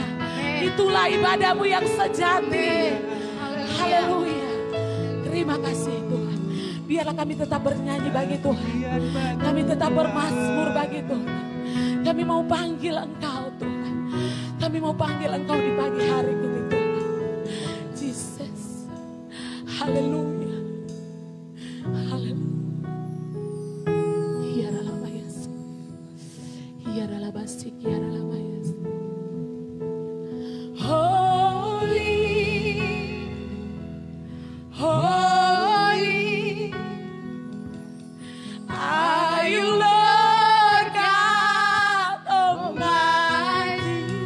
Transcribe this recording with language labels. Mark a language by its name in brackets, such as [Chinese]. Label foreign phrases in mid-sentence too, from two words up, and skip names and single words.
[Indonesian] Itulah ibadahmu yang sejati. Haleluya. Terima kasih Tuhan. Biarlah kami tetap bernyanyi bagi Tuhan. Kami tetap bermazmur bagi Tuhan. Kami mau panggil Engkau Tuhan. Kami mau panggil Engkau di pagi hari ini Tuhan. Jesus. Haleluya. Haleluya. Iaralah mayas. Iaralah basik. Iaralah mayas. [English] Holy. Holy. Are you Lord God Almighty?